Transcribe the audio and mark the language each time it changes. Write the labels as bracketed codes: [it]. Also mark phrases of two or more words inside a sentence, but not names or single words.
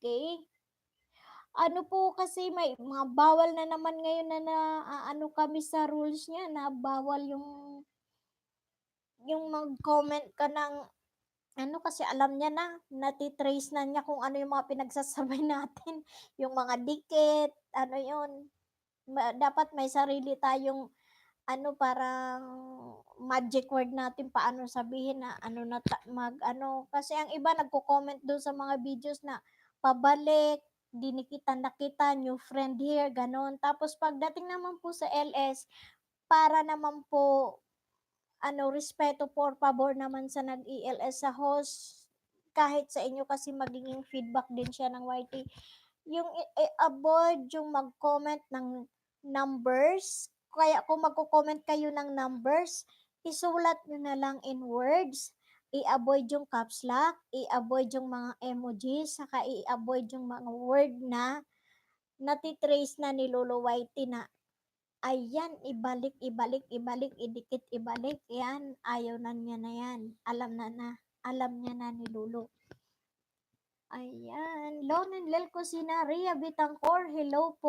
[tl] Ano po kasi may mga bawal na naman ngayon na kami sa rules niya, na bawal yung mag-comment ka ng kasi alam niya na, natitrace na niya kung ano yung mga pinagsasabay natin, yung mga dikit, yun. Dapat may sarili tayong parang [en] magic word [tl] natin paano sabihin na kasi ang iba nagko-comment doon sa mga videos na pabalik, dinikitan na kita, [en] new friend here, [tl] ganon. Tapos pagdating naman po sa LS, para naman po respeto, [es] por favor [tl] naman sa nag-ELS sa host, kahit sa inyo kasi magiging feedback din siya ng YT, yung avoid yung mag-comment ng numbers. Kaya kung magko-comment kayo ng numbers, isulat nyo na lang in words. I-avoid yung [en] caps lock, [tl] i-avoid yung mga emojis, saka i-avoid yung mga word na natitrace na ni Lolo Whitey na ayan, ibalik, idikit, ibalik. Yan, ayaw na niya na yan. Alam niya na ni Lolo. Ayan, Lonen Lel Cosina, Rhea Bitangkor, hello po.